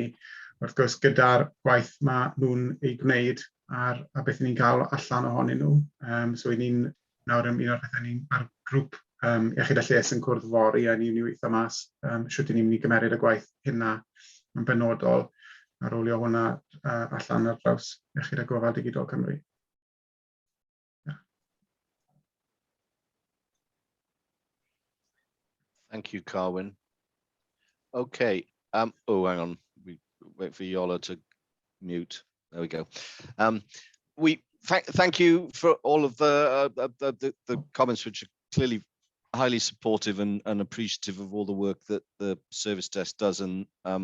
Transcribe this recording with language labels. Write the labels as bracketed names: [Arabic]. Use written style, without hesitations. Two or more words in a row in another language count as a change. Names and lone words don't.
[Welsh] Wrth gwrs, gyda'r gwaith mae nhw'n ei gwneud ar beth ni'n cael allan ohonyn nhw. So ni'n nawr yn un o'r pethau ni'n ar grŵp iechyd a lles yn cwrdd fori a ni'n weithio mas shwt ni'n mynd i gymeryd y gwaith hynna yn benodol a rolio hwnna allan ar draws Iechyd a Gofal Digidol Cymru. [English] Thank you, Carwyn. Okay. Oh, hang on. We wait for Yola to mute. There we go. Thank you for all of the comments, which are clearly highly supportive and appreciative of all the work that the service desk does.